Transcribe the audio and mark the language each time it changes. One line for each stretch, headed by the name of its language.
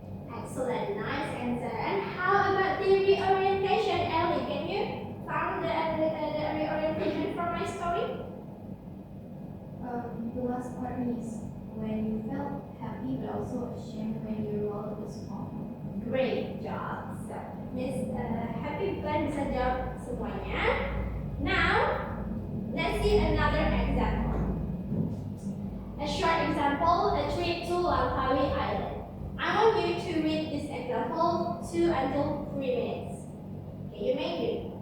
English: Excellent, nice answer. And how about the reorientation, Ellie? Can you find the reorientation from my story? The last part is when you felt happy but also ashamed when your wallet was found. Great job.
Indonesian: So, Miss Happy Plan bisa jawab semuanya.
English: Now, let's see another example. A short example, a trip to Langkawi Island. I want you to read this example 2 until 3 minutes. Okay, you may read.